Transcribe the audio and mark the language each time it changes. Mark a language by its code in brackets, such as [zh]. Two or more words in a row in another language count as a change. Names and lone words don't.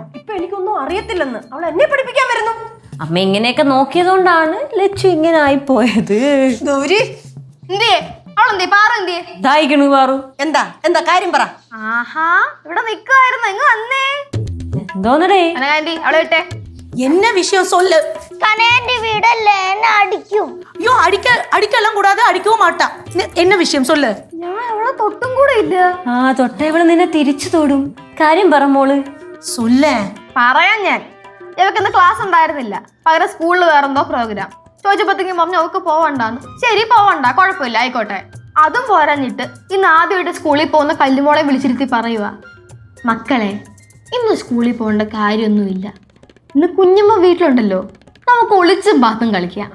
[ml] ഇപ്പൊ എനിക്കൊന്നും അറിയത്തില്ലെന്ന് അവൾ എന്നെ പഠിപ്പിക്കാൻ വരുന്നു. അമ്മ ഇങ്ങനെയൊക്കെ നോക്കിയതുകൊണ്ടാണ് ലച്ചു ഇങ്ങനെ ആയിപ്പോയത്. എന്താ എന്താ കാര്യം പറ. ആഹാ, ഇവിടെ നിക്കുവായിരുന്നു, ഇങ്ങ് വന്നേ. എന്തോന്നടേ? അവളെ വിട്ടേ. [ta] என்ன விஷயம் சொல்லு. [ml] കനേന്റെ വീടല്ലേ, എന്നെ അടിക്കും. [ta] ஐயோ அடிக்கலாம் கூடாது, அடிக்கவும் மாட்டா. என்ன விஷயம் சொல்லு. [ml] ഞാൻ അവളെ തൊട്ടും കൂടെ ഇല്ല. തൊട്ട ഇവള് നിന്നെ തിരിച്ചു തൊടും. കാര്യം പറ മോള്. [ta] சொல்ல [ml] പറയാൻ ഞാൻ. ഇവക്ക് ഇന്ന് ക്ലാസ് ഉണ്ടായിരുന്നില്ല, പകരം സ്കൂളിൽ വേറെന്തോ പ്രോഗ്രാം. ചോദിച്ചപ്പോഴത്തേക്കും പറഞ്ഞു അവക്ക് പോവണ്ടാന്ന്. ശരി, പോവണ്ട, കുഴപ്പമില്ല, ആയിക്കോട്ടെ. അതും പോരാഞ്ഞിട്ട് ഇന്ന് ആദ്യമായിട്ട് സ്കൂളിൽ പോകുന്ന കല്ലുമോളെ വിളിച്ചിരുത്തി പറയുക, മക്കളെ ഇന്ന് സ്കൂളിൽ പോകേണ്ട കാര്യമൊന്നുമില്ല, ഇന്ന് കുഞ്ഞമ്മ വീട്ടിലുണ്ടല്ലോ, നമുക്ക് ഒളിച്ചും പാത്തും കളിക്കാം.